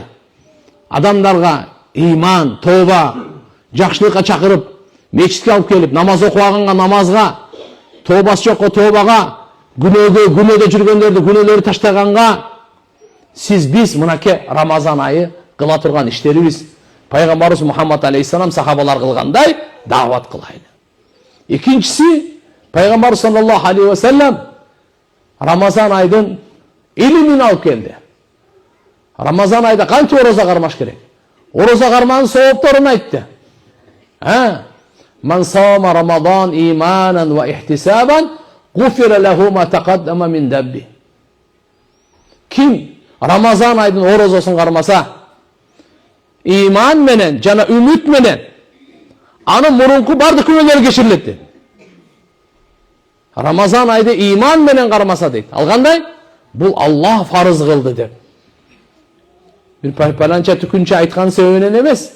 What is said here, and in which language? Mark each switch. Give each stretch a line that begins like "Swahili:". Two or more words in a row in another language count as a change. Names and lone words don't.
Kyrgyz: Адамдарга иман, тооба, жакшылыкка чакырып, мечитке алып келип, намаз окубаганга намазга, тообасы жокко тообага, күнөөдө жүргөндөрдү күнөөлөрү таштаганга, биз мынакей Рамазан айы кыла турган иштерибиз Пайгамбарыбыз Мухаммад алейхиссалам сахабалар кылгандай дават кылайлы. Экинчиси, Пайгамбар
Arabic: صلى الله عليه وسلم
Kyrgyz: Рамазан айдын илимин алып келди. Рамазан айда канча ороза кармаш керек? Ороза карманын соопторун айтты.
Arabic: من صام رمضان إيمانا واحتسابا غفر له ما تقدم من ذنبه.
Kyrgyz: Ким Рамазан айдын орозосун кармаса, иман менен жана үмүт менен анын мурунку бардык күнөөлөрү кечирилет. Рамазан айды иман менен кармаса дейт. Ал кандай? Бул Аллах фарыз кылды деп. Бир паланча түкүнчө айткан себебинен эмес.